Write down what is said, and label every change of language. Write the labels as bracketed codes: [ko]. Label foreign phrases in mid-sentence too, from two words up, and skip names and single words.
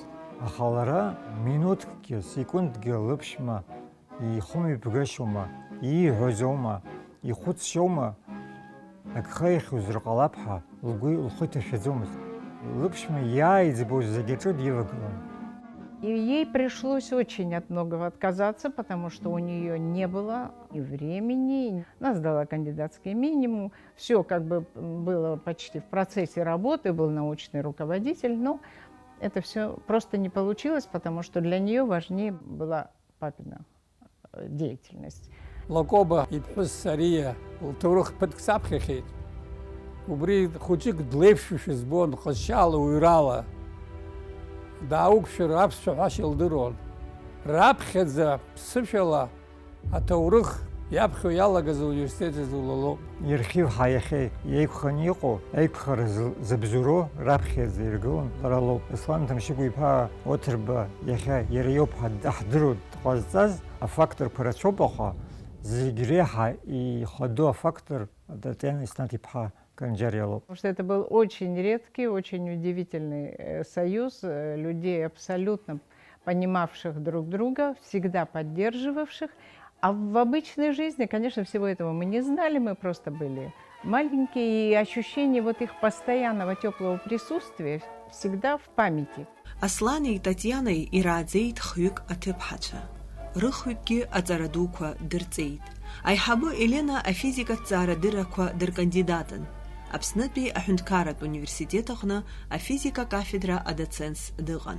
[ab] Аха лара минуҭкгьы, секундгьы лыԥшәма ихәымҩаԥгашьоума, ииҳәозоума, ихәыцшьоума, агха ихьузар ҟалап ҳәа лхәы иҭашәаӡомызт. Лыԥшәма иааиӡбоз зегьы аҿы дивагылан. [ru] И ей пришлось очень от многого отказаться, потому что у нее не было и времени. Она сдала кандидатский минимум. Все как бы было почти в процессе работы, был научный руководитель, но это все просто не получилось, потому что для нее важнее была папина деятельность. [ab] Лакоба иԥҳәыс Сария лҭоурых ԥыҭк саԥхьахьеит. Убри хәыҷык длеиԥшушәа збон, ҟазшьала, уҩрала. Даауқәшәар аԥсшәа ҳәашьа илдыруан. Раԥхьаӡа ԥсышәала аҭоурых иаԥхьо иалагаз ауниверситет изулалоуп. Ирхивҳа иахьа еиқәханы иҟоу, еиқәхара зыбзуроу раԥхьаӡа иргылон лара лоуп. Аслан Ҭамшьыгә-иԥа Оҭырба иахьа иара иоуп ҳдыру дҟазҵаз афакторқәа рацәоуп, аха зегь реиҳа ихаду афактор Татьяна Еснаҭ-иԥҳа Канџьариа лоуп. [ru] Потому что это был очень редкий, очень удивительный союз людей, абсолютно понимавших друг друга, всегда поддерживавших. А в обычной жизни, конечно, всего этого мы не знали, мы просто были маленькие, и ощущение вот их постоянного теплого присутствия всегда в памяти. [ab] Аслани Татьяной ирааӡеит хҩык аҭыԥҳацәа. Рыхҩыкгьы аҵара дуқәа дырҵеит. Аиҳабы Елена афизикаҭҵаара дырақәа дыркандидатын. Аԥснытәи аҳәынҭқарратә университет аҟны афизика кафедра адоцентс дыҟан.